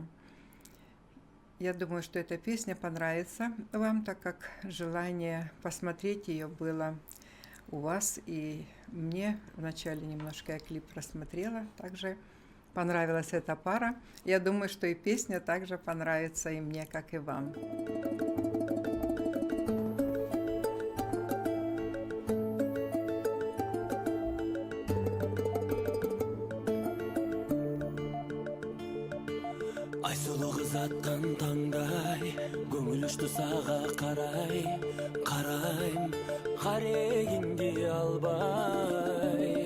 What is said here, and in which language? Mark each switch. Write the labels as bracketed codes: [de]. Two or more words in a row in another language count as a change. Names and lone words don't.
[ru] Я думаю, что эта песня понравится вам, так как желание посмотреть ее было у вас, и мне вначале немножко я клип просмотрела, также понравилась эта пара. Я думаю, что и песня также понравится и мне, как и вам. [ky] Айсулу кыз аткан таңдай, көңүл учту сага карай, карайм, карегиңди албай.